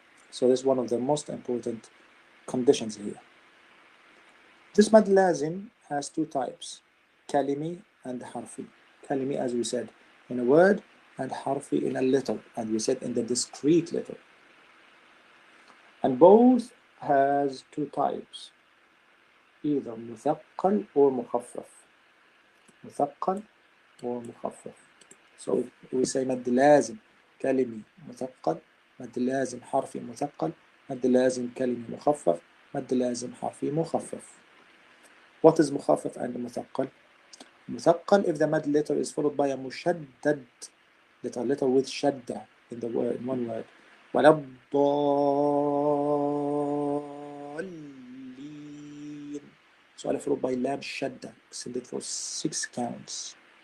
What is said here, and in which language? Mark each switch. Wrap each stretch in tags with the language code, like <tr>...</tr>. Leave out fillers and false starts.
<en>So this is one of the most important conditions here. This mad lazim has 2 types: kalimi and harfi. Kalimi, as we said, in a word, and harfi in a letter, and we said in the discrete letter. And both has 2 types. either مثقل or مخفف.</en> <ar>مثقل or مخفف.</ar> <en>So we say</en> <ar>مد لازم كلمي مثقل، مد لازم حرفي مثقل، مد لازم كلمي مخفف، مد لازم حرفي مخفف.</ar> <en>What is مخفف and مثقل? مثقل if the mad letter is followed by a مشدد letter with shadda in the word, in one word.</en> <ar>ولا الضالين.</ar> <en>So followed by لام shadda extended for 6 counts.</en>